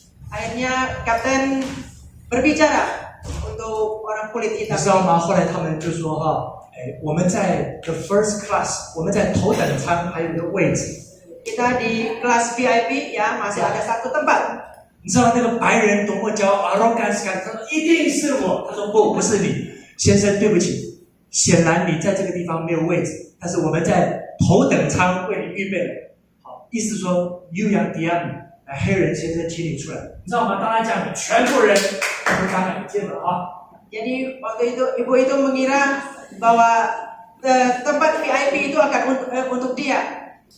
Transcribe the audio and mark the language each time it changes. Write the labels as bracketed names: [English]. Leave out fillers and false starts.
[Indonesian] Akhirnya kapten berbicara untuk orang kulit [Chinese] 你 [Indonesian] hitam. [Chinese] 知道吗？后来他们就说我们在 [English] the first class， [Chinese] 我们在头等舱还有一个位置。 [Indonesian] Kita di kelas VIP ya masih ada satu tempat. [Chinese] 你知道那个白人多么骄傲 arrogance 感，他说一定是我，他说不是你，先生对不起，显然你在这个地方没有位置，但是我们在头等舱为你预备了。好，意思说 [English] you yang diam， [Chinese] 黑人先生请你出来，你知道吗？当他讲，全部人都干两件了 [Indonesian] Jadi waktu itu ibu itu mengira bahwa tempat VIP itu akan untuk dia.